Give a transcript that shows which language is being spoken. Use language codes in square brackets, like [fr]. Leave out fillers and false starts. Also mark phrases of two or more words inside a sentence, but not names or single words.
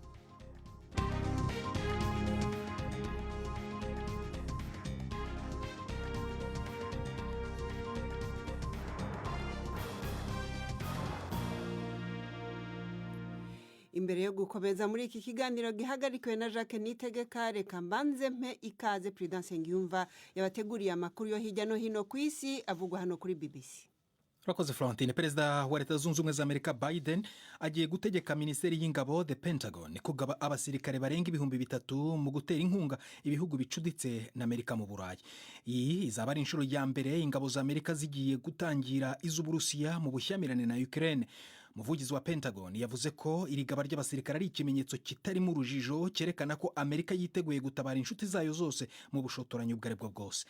[rw] Imbere yo gukomeza muri iki kiganiro gihagarikiwe na Jacques Nitegeka, reka mbanze mpe ikaze Prudence Ngiyumva yabateguriye amakuru yo hirya no hino ku isi avugwa hano kuri BBC. Urakoze Florentine. Perezida wa Leta Zunze Ubumwe za Amerika Biden agiye gutegeka Minisiteri y'Ingabo the Pentagon kugaba abasirikare barenga 3,000 mu gutera inkunga ibihugu bicuditse na Amerika mu Burayi. Iyi izaba ari inshuro ya mbere ingabo za Amerika zigiye gutangira iz'Uburusiya mu bushyamirane na Ukraine. Umuvugizi wa Pentagon yavuze ko iri gaba ry'abasirikare ari ikimenyetso kitari mu rujijo cyerekana ko Amerika yiteguye gutabara inshuti zayo zose mu bushotoranyi ubwo aribwo bwose.